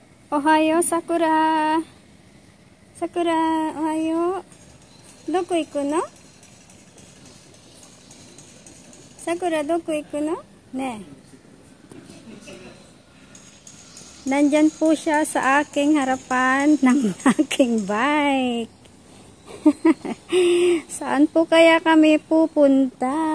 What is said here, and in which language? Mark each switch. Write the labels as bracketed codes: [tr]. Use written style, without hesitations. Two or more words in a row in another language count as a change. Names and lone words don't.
[ja] Ohayo, Sakura. Sakura, ohayo. どこ行くの？Sakura、どこ行くの？ね. [tl] Nandyan po siya sa aking harapan ng aking bike. Saan po kaya kami pupunta?